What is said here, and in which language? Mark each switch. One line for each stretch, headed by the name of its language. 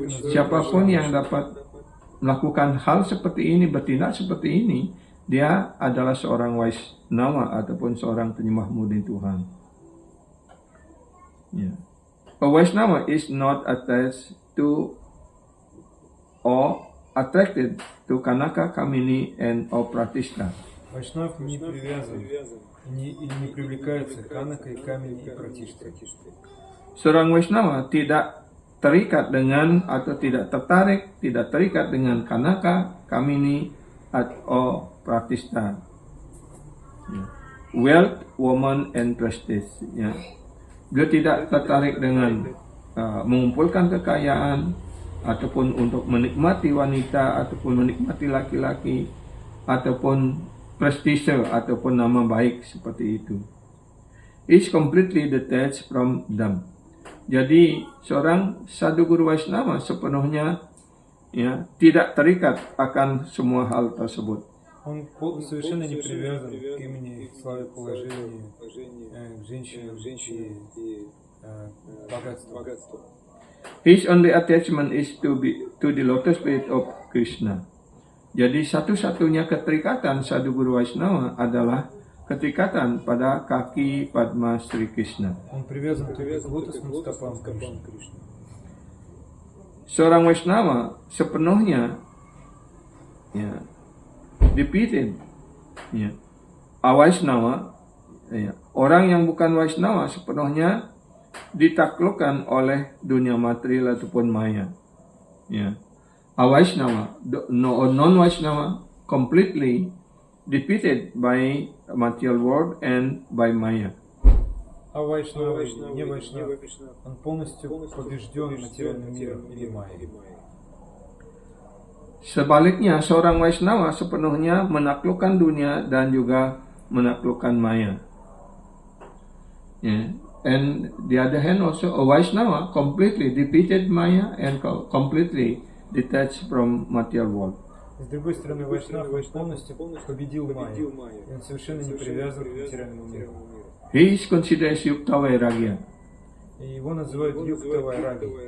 Indonesian: Siapapun yang dapat melakukan hal seperti ini, bertindak seperti ini, dia adalah seorang Vaishnava ataupun seorang penyembah murni Tuhan.
English: A Vaishnava is not attached to or attracted to Kanaka, Kamini, and or Pratishta.
Russian: Вайшнав не привязан и не привлекается Канака, и Камини, и Пратиштой.
Indonesian: Seorang Vaishnava tidak terikat dengan atau tidak tertarik, tidak terikat dengan Kanaka, Kamini, atau Pratista.
English: Ya. Wealth, woman, and prestige. Ya.
Indonesian: Beliau tidak tertarik dengan mengumpulkan kekayaan, ataupun untuk menikmati wanita, ataupun menikmati laki-laki, ataupun prestise, ataupun nama baik seperti itu.
English: Is completely detached from them.
Indonesian: Jadi seorang sadhu guru Vaishnava sepenuhnya ya tidak terikat akan semua hal tersebut.
Russian: Он совершенно не привязан к имени, к славе, положению, к женщинам и богатству.
English: His only attachment is to the lotus feet of Krishna.
Indonesian: Jadi satu-satunya keterikatan sadhu guru Vaishnava adalah keterikatan pada kaki Padma Sri Krishna.
Russian: Он привязан только к лотосным стопам Кришны.
Indonesian: Seorang Vaishnava sepenuhnya ya, defeated. Ya. Avaishnava, ya, orang yang bukan Vaishnava sepenuhnya ditaklukkan oleh dunia material ataupun maya. Ya.
English: Avaishnava, non-Vaishnava, completely defeated by material world and by maya.
Russian: А Вайшнава, не Вайшнава, он полностью побежден материальным миром или майей.
Indonesian: Sebaliknya, seorang Vaishnava sepenuhnya menaklukkan dunia dan juga menaklukkan maya. Yeah.
English: And the other hand also, a Vaishnava completely defeated maya and completely detached from material world.
Russian: С другой стороны, Вайшнав полностью победил майю, и он совершенно не привязан к материальному миру. He is considered Yukta Vairagya. И его называют Юкта Вайраги.